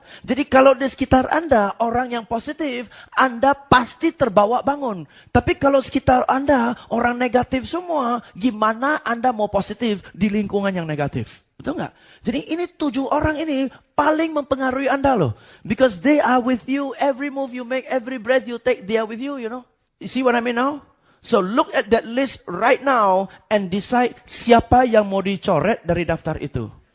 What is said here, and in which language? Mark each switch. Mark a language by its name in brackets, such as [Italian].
[Indonesian] Jadi kalau di sekitar Anda orang yang positif, Anda pasti terbawa bangun. Tapi kalau sekitar Anda orang negatif semua, gimana Anda mau positif di lingkungan yang negatif? Betul nggak? Jadi ini 7 orang ini paling mempengaruhi Anda loh. [English] Because they are with you, every move you make, every breath you take, they are with you, you know. You see what I mean now? So look at that list right now and decide [Indonesian] siapa yang mau dicoret dari daftar itu.